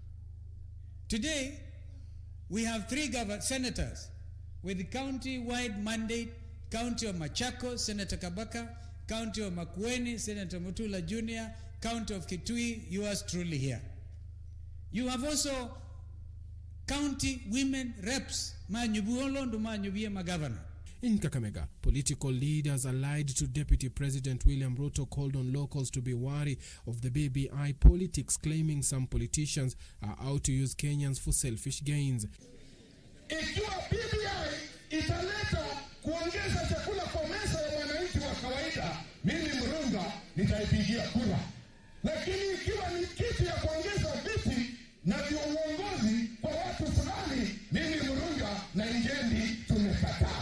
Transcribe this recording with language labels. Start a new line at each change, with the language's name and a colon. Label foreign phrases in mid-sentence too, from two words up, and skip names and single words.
English: Today, we have 3 senators with the county-wide mandate. County of Machakos, Senator Kabaka; County of Makueni, Senator Mutula Jr.; County of Kitui, yours truly here. You have also county women reps, governor. In Kakamega, political leaders allied to Deputy President William Ruto called on locals to be wary of the BBI politics, claiming some politicians are out to use Kenyans for selfish gains.
Swahili: Ikiwa BBI italeta kuongeza chakula kwa meza ya wananchi wa kawaida, mimi Murunga nitaipigia kura. Lakini ikiwa ni kitu ya kuongeza viti na uongozi kwa watu fulani, mimi Murunga na Injendi tumekataa.